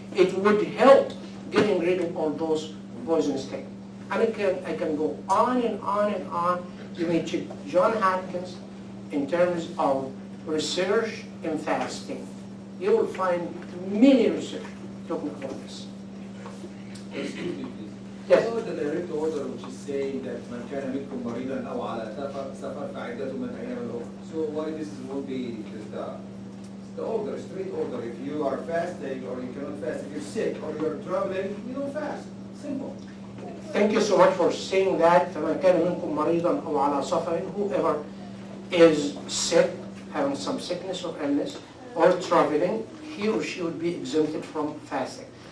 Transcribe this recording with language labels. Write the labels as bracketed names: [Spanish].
[English] It would help getting rid of all those poisonous things. And I can go on and on and on. You may check John Hopkins in terms of research in fasting. You will find many research talking about this. Excuse me, please. Yes. So the direct order which is saying that [Arabic] من كان منكم مريضا أو على سفر فعدة من أيام الأخرى. [English] So why this won't be the order, straight order? If you are fasting or you cannot fast, if you're sick or you're traveling, you don't fast. Simple. Thank you so much for saying that. [Arabic] فمن كان منكم مريضا أو على سفر, [English] whoever is sick, having some sickness or illness, or traveling, he or she would be exempted from fasting.